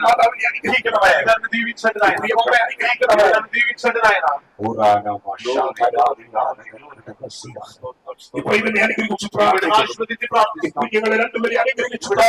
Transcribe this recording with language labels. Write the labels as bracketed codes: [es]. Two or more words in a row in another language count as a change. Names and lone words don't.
[ml] മാതാവിനെ അനുഗ്രഹിക്കണമേ. [te] బిడ్డను దీవించండి నాయన. [ml] ഈ മകളെ അനുഗ്രഹിക്കണമേ. [te] బిడ్డను దీవించండి నాయన. [ml] ഈ പൈതലിനെ അനുഗ്രഹിച്ചു [te] బిడ్డను [ml] പ്രാർത്ഥിക്കുന്നു. [te] ఆశీర్వదించి [ml] ഈ [te] ప్రార్థిస్తున్నాం. [ml] കുഞ്ഞുങ്ങളെ രണ്ടുപേരെ അനുഗ്രഹിച്ചു.